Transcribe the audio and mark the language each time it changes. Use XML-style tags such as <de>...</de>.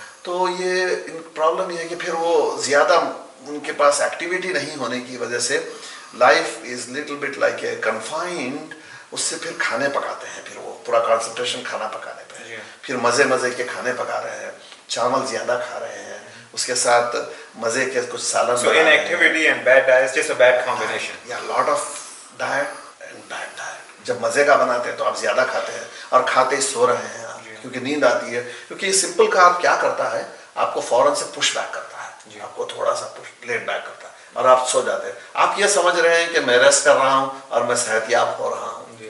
<ur>تو یہ پرابلم یہ ہے کہ پھر وہ زیادہ ان کے پاس ایکٹیویٹی نہیں ہونے کی وجہ سے</ur> <en>Life is little bit like a confined.</en> <ur>اس سے پھر کھانے پکاتے ہیں, پھر وہ پورا کانسنٹریشن کھانا پکانے پہ, پھر مزے کے کھانے پکا رہے ہیں, چاول زیادہ کھا رہے ہیں, اس کے ساتھ مزے کے کچھ سالن.</ur> <en>So inactivity and bad diet is just a bad combination. Yeah, lot of diet and bad diet.</en> <ur>جب مزے کا بناتے ہیں تو آپ زیادہ کھاتے ہیں, اور کھاتے ہی سو رہے ہیں آپ, کیونکہ نیند آتی ہے. کیونکہ یہ سمپل کارب کیا کرتا ہے, آپ کو فوراً سے پش بیک کرتا ہے, آپ کو تھوڑا سا لیٹ بیک کرتا ہے, اور آپ سو جاتے ہیں. آپ یہ سمجھ رہے ہیں کہ میں ریسٹ کر رہا ہوں اور میں صحت یاب ہو رہا ہوں.</ur>